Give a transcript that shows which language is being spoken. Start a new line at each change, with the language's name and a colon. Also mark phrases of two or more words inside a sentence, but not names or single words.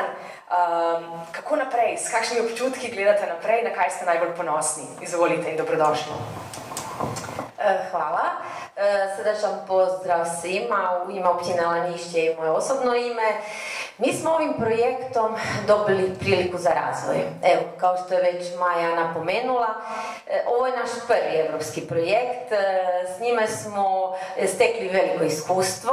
Slovenian: Kako naprej? S kakšnimi občutki gledate naprej? Na kaj ste najbolj ponosni? Izvolite in dobrodošli.
Croatian: Hvala. Srdačan pozdrav svima u ime općine Lanišće i moje osobno ime. Mi smo ovim projektom dobili priliku za razvoj. Evo, kao što je već Maja napomenula, ovo je naš prvi evropski projekt. S njime smo stekli veliko iskustvo.